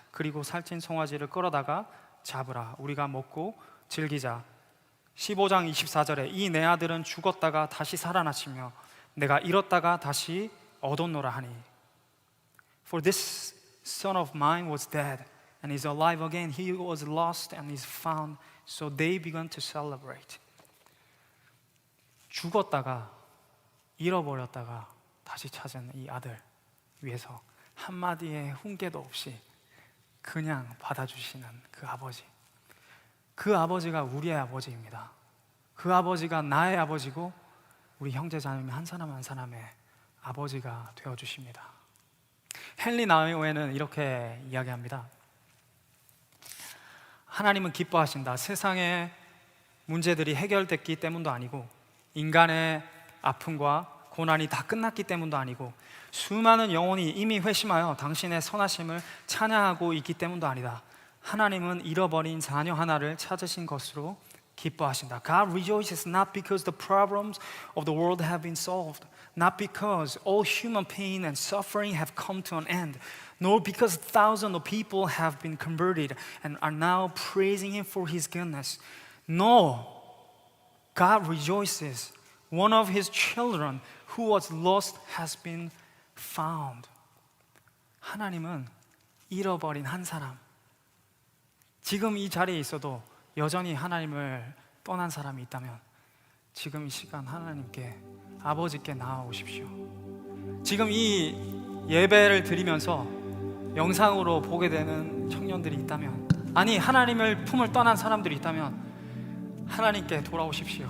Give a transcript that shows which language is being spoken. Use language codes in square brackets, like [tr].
[ko] 그리고 살찐 송아지를 끌어다가 잡으라. 우리가 먹고 즐기자. 15장 24절에 이 내 아들은 죽었다가 다시 살아났으며 내가 잃었다가 다시 얻었노라 하니 [en] For this son of mine was dead and is alive again. He was lost and is found. So they began to celebrate. [ko] 죽었다가 잃어버렸다가 다시 찾은 이 아들 위해서 한마디의 훈계도 없이 그냥 받아주시는 그 아버지, 그 아버지가 우리의 아버지입니다. 그 아버지가 나의 아버지고 우리 형제자매 한 사람 한 사람의 아버지가 되어주십니다. 헨리 나우에는 이렇게 이야기합니다. 하나님은 기뻐하신다. 세상의 문제들이 해결됐기 때문도 아니고 인간의 아픔과 고난이 다 끝났기 때문도 아니고 수많은 영혼이 이미 회심하여 당신의 선하심을 찬양하고 있기 때문도 아니다. 하나님은 잃어버린 자녀 하나를 찾으신 것으로 기뻐하신다. [en] God rejoices not because the problems of the world have been solved, not because all human pain and suffering have come to an end, nor because thousands of people have been converted and are now praising Him for His goodness. No, God rejoices. One of His children who was lost has been found. [ko] 하나님은 잃어버린 한 사람, 지금 이 자리에 있어도 여전히 하나님을 떠난 사람이 있다면 지금 이 시간 하나님께, 아버지께 나아오십시오. 지금 이 예배를 드리면서 영상으로 보게 되는 청년들이 있다면, 아니 하나님을 품을 떠난 사람들이 있다면 하나님께 돌아오십시오.